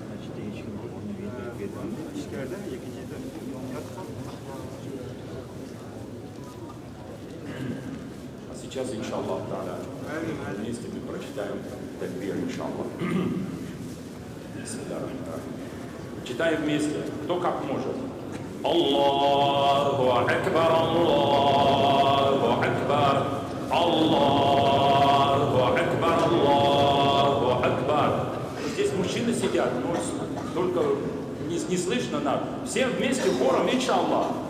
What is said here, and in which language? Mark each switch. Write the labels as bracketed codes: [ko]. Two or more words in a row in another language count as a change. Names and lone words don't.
[ru] А сейчас, [ar] إن شاء الله, [ru] вместе мы прочитаем такбир, [ar] إن شاء الله. [ru] Читаем вместе, кто как может. [ar] الله أكبر، الله أكبر، الله أكبر، الله أكبر. [ru] Здесь мужчины сидят, но только не слышно нам. Все вместе хором, [ar] إن شاء الله.